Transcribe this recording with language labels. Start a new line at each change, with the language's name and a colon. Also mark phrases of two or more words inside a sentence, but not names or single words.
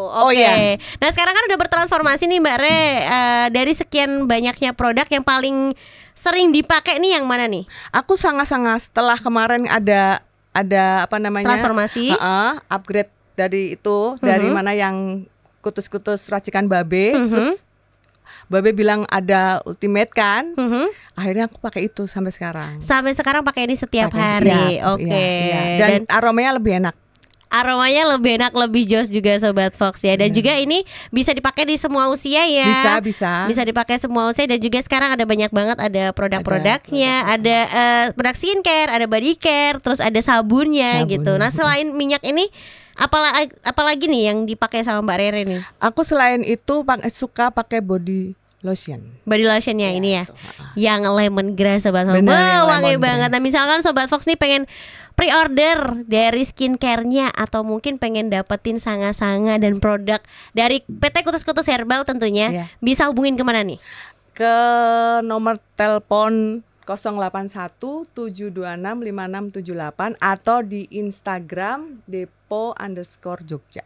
Indonesian: Oh, Oke. iya. Nah sekarang kan udah bertransformasi nih Mbak Re. Dari sekian banyaknya produk yang paling sering dipakai nih yang mana nih? Aku sangat setelah kemarin ada Transformasi. Upgrade dari itu dari mana yang kutus-kutus racikan babe, terus babe bilang ada ultimate kan. Akhirnya aku pakai itu sampai sekarang. Sampai sekarang pakai ini setiap hari. Iya, Oke. iya. Dan aromanya lebih enak. Aromanya lebih enak, lebih joss juga Sobat Fox ya. Dan juga ini bisa dipakai di semua usia ya. Bisa. Bisa dipakai semua usia. Dan juga sekarang ada banyak banget ada produk-produknya. Ada produk skincare, ada
English: body care,
Indonesian: terus ada sabunnya gitu. Nah selain minyak ini apalagi nih yang dipakai sama Mbak Rere nih? Aku selain itu suka pakai
English: body lotion.
Indonesian: Body lotionnya ini ya, itu, yang lemongrass Sobat Fox. Bener, Wah, yang wangi lemongrass. banget. Nah misalkan Sobat Fox nih pengen pre-order dari skincare-nya atau mungkin pengen dapetin sanga-sanga dan produk dari PT Kutus-Kutus Herbal tentunya, Iya. bisa hubungin kemana nih? Ke nomor telepon 081-726-5678 atau di Instagram depo_jogja.